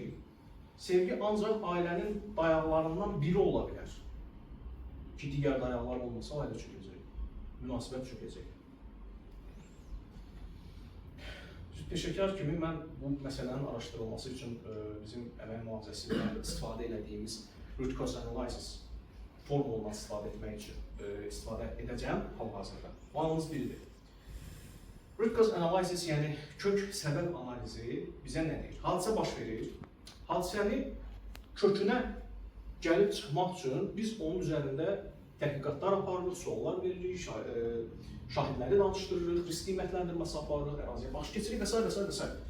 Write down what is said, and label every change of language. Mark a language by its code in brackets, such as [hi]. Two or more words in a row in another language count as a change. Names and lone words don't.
[az] Sevgi ancaq ailənin dayaqlarından biri ola bilər. Ki, digər dayaqlar olmasa ailə çökəcək. Münasibət çökəcək. Peşəkar kimi mən bu məsələnin araşdırılması üçün bizim əmək mühafizəsində istifadə etdiyimiz [en] root cause analysis [az] formulundan istifadə etmək üçün istifadə edəcəm hal-hazırda. Bu anımız biridir. [en] Root cause analysis, [az] yəni kök səbəb analizi bizə nə deyir? Hadisə baş verir. Hadisəni kökünə gəlib çıxmaq üçün biz onun üzərində təhqiqatlar aparırıq, suallar veririk, şahidləri danışdırırıq, risk qiymətləndirməsi aparırıq, əraziyə baş keçirik və s.